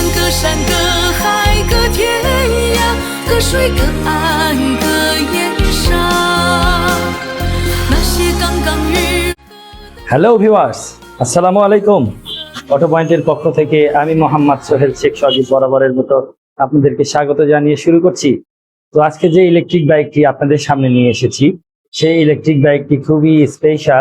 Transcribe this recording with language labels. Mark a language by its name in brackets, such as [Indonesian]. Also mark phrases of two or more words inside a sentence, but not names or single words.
[Chinese] 山隔海隔天涯，隔水隔岸隔烟沙，那些杠杠日。 [English] Hello viewers, [Arabic] السلام عليكم. [Bangla] অটো পয়েন্টের পক্ষ থেকে আমি মোহাম্মদ সোহেল শেখ সজীব বরাবরের মতো আপনাদেরকে স্বাগত জানিয়ে শুরু করছি। তো আজকে যে ইলেকট্রিক বাইকটি আপনাদের সামনে নিয়ে এসেছি, সেই ইলেকট্রিক বাইকটি খুবই স্পেশাল।